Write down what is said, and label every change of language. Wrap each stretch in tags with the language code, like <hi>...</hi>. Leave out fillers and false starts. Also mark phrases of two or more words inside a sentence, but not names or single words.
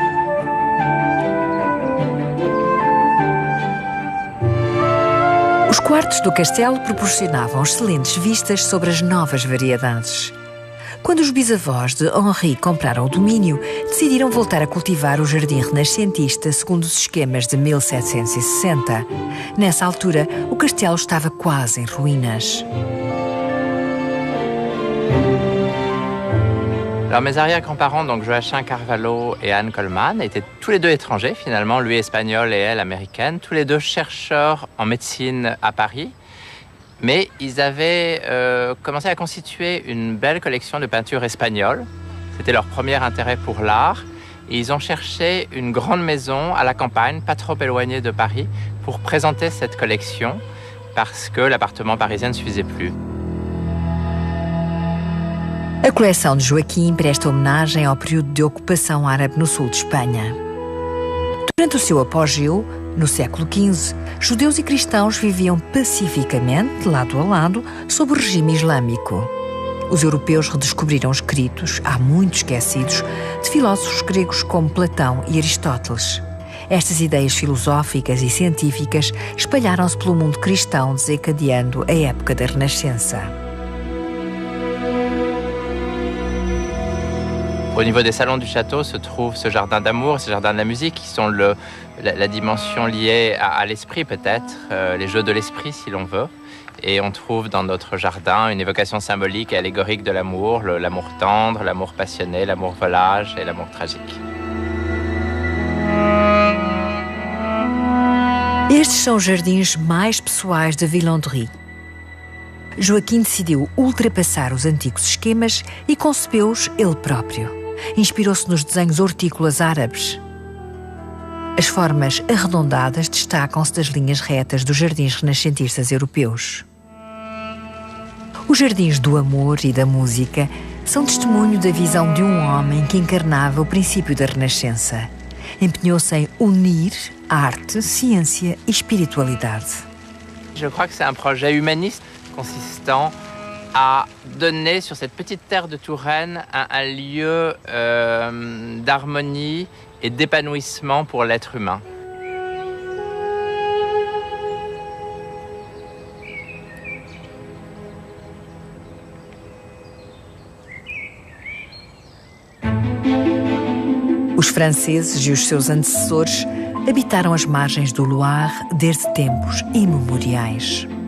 <pt>Os quartos quartos do castelo proporcionavam excelentes vistas sobre as novas variedades. Quando os bisavós de Henri compraram o domínio, decidiram voltar a cultivar o jardim renascentista segundo os esquemas de 1760. Nessa altura, o castelo estava quase em ruínas.</pt> <fr>Alors mes arrière-grands-parents, donc Joachim Carvalho et Anne Coleman, étaient tous les deux étrangers finalement, lui espagnol et elle américaine, tous les deux chercheurs en médecine à Paris. Mais ils avaient commencé à constituer une belle collection de peintures espagnoles. C'était leur premier intérêt pour l'art. Et ils ont cherché une grande maison à la campagne, pas trop éloignée de Paris, pour présenter cette collection, parce que l'appartement parisien ne suffisait plus.</fr> <pt>A coleção de Joaquim presta homenagem ao período de ocupação árabe no sul de Espanha. Durante o seu apogeu, no século XV, judeus e cristãos viviam pacificamente, lado a lado, sob o regime islâmico. Os europeus redescobriram escritos, há muito esquecidos, de filósofos gregos como Platão e Aristóteles. Estas ideias filosóficas e científicas espalharam-se pelo mundo cristão, desencadeando a época da Renascença.</pt> <fr>Au niveau des salons du château se trouve ce jardin d'amour, ce jardin de la musique, qui sont la dimension liée à l'esprit peut-être, les jeux de l'esprit si l'on veut. Et on trouve dans notre jardin une évocation symbolique et allégorique de l'amour, l'amour tendre, l'amour passionné, l'amour volage et l'amour tragique.</fr> <pt>Estes são os jardins mais pessoais de Villandry. Joaquim decidiu ultrapassar os antigos esquemas e concebeu-os ele próprio. Inspirou-se nos desenhos hortícolas árabes. As formas arredondadas destacam-se das linhas retas dos jardins renascentistas europeus. Os jardins do amor e da música são testemunho da visão de um homem que encarnava o princípio da Renascença. Empenhou-se em unir arte, ciência e espiritualidade.</pt> <fr>Je crois que c'est un projet humaniste consistant à donner sur cette petite terre de Touraine un lieu d'harmonie et d'épanouissement pour l'être humain.</fr> <pt>Os franceses e os seus antecessores habitaram as margens do Loire desde tempos imemoriais.</pt>